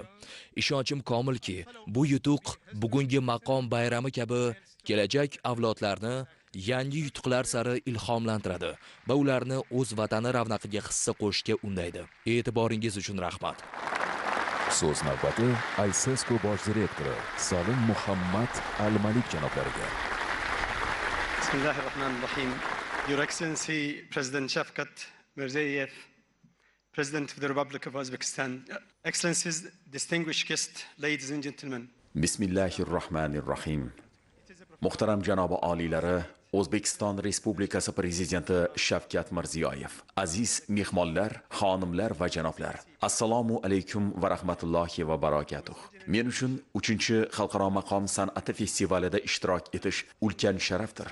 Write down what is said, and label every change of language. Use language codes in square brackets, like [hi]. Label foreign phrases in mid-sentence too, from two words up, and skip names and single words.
[uz] Ishonchim komilki, bu yutuq bugungi maqom bayrami kabi kelajak avlodlarni yangi yutuqlar sari ilhomlantiradi va ularni o'z vatani ravnaqiga hissa qo'shishga undaydi. E'tiboringiz uchun rahmat. So'z navbati Aysesko bosh direktori Salim Muhammad Al-Malik janoblariga. [ar] Bismillahirrahmanirrahim. [en] Your Excellency President Shavkat Mirziyoyev, President of the Republic of Uzbekistan, Excellencies, distinguished guests, ladies and gentlemen. [uz] Bismillahirrahmanirrahim. Muhtaram janobi oliylari, O'zbekiston Respublikasi Prezidenti Shavkat Mirziyoyev, aziz mehmonlar, xonimlar va janoblar. [ar] السلام عليكم ورحمة الله وبركاته. [uz] Men uchun 3-xalqaro maqom san'ati festivalida ishtirok etish ulkan sharafdir.